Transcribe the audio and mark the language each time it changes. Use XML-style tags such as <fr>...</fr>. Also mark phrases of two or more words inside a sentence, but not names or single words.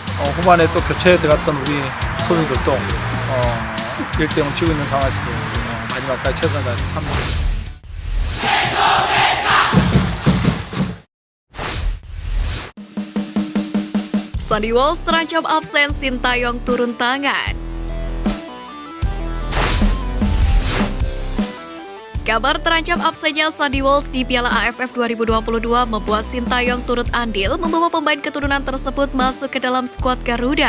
<ko>후반에 또 교체에 들어갔던 우리 선수들도 1대0 치고 있는 상황에서 마지막까지 최선을 다해서 3점.</ko> <id>Sandy Walsh terancam absen, Sintayong turun tangan. Kabar terancam absennya Sandy Walsh di Piala AFF 2022 membuat Sintayong turut andil membawa pemain keturunan tersebut masuk ke dalam skuad Garuda.</id>